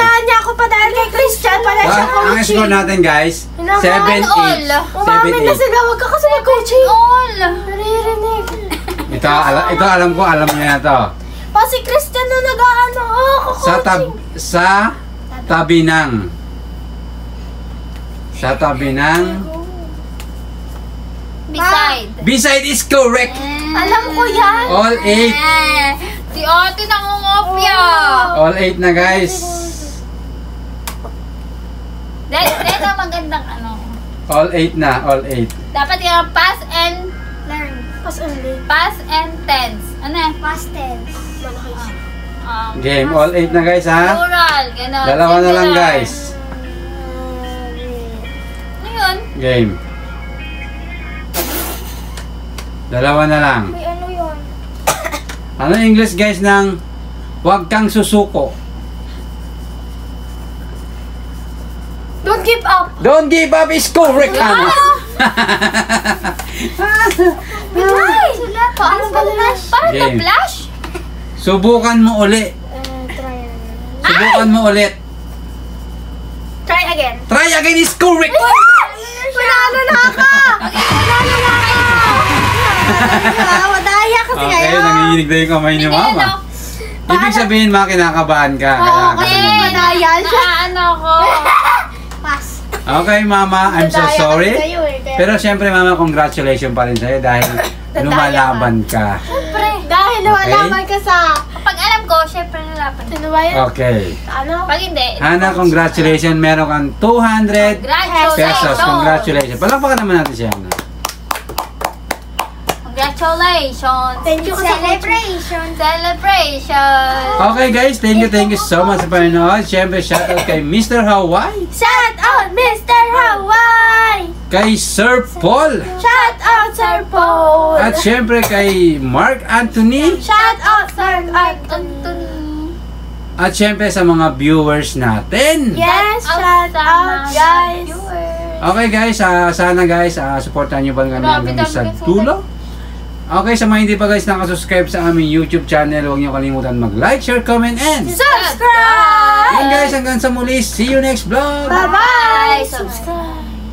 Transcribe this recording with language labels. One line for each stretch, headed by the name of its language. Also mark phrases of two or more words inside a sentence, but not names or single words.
Filipino: Naunahan niya ako pa dahil kay Christian. Pala siya Ang coaching. score natin, guys, 7, 8. all. 7, Umamin na 8. sila. Huwag ka kasi mag-coaching. All. Naririnig. Ito alam ko, alam niya na to. Pa si Christian na nag-ano. Oh, Sa tabi ng Beside.
English: beside is correct.
Filipino: Alam ko yan. All 8. Si ate nangungopya. All 8 na, guys. Dahil ang magandang ano. All 8 na, all 8. Dapat yung
English: past and Learn. Pas only. past and tense.
Filipino: Ano eh?
English: Past tense.
Filipino: Game, all 8 na, guys, ha? Plural. Ganon. Dalawa na lang, Singular. guys. Ano yun? Game. Dalawa na lang. May ano yun? Ano yung English, guys, ng huwag kang susuko?
English: Don't give up. Don't give up is correct, Hana.
Filipino: Ay! Paano ba flash? Parang Game. na-flash? Subukan mo uli. Try. Subukan mo ulit.
English: Try again. Try again is correct.
Filipino: Panalo na ako! Panalo na ako! Madaya kasi Okay, kayo. nanginginig na yung kamay ni Hindi, Mama. ano? Ibig sabihin, mga kinakabahan ka. Oo, Kaya kasi ganun. madaya siya. Ano ko? Pass.
English: Okay, Mama, I'm so
Filipino: Madaya kasi sorry. kayo eh, kaya- Pero syempre, Mama, congratulations pa rin sa'yo dahil lumalaban ka. Siyempre. Dahil lumalaban ka sa... Kapag alam ko, syempre nalapan. Sino ba yun? Okay. Ano? Pag hindi, Hana, congratulations. Meron kang 200 congratulations. pesos. Congratulations. Palakpakan naman natin si Hana. Congratulations.
English: Thank you
Filipino: sa celebration. Celebration.
English: Okay, guys. Thank you so much
Filipino: sa panonood. Syempre, shoutout kay Mr. Hawaii,
English: Shout out, Mr. Hawaii!
Filipino: kay Sir Paul,
English: Shout out, Sir Paul!
Filipino: at syempre kay Mark Anthony,
English: Shout out, Sir Anthony! Anthony.
Filipino: at syempre sa mga viewers natin.
English: Yes, shout out, guys! Okay, guys.
Filipino: Sana, guys, supportan nyo ba kami Grabe, hanggang sa dami kang dulo? Okay, sa mga hindi pa, guys, nakasubscribe sa aming YouTube channel, huwag nyo kalimutan mag-
English: like, share, comment, and
Filipino: Subscribe! yun, guys, hanggang sa muli.
English: See you next vlog! Bye-bye! Subscribe!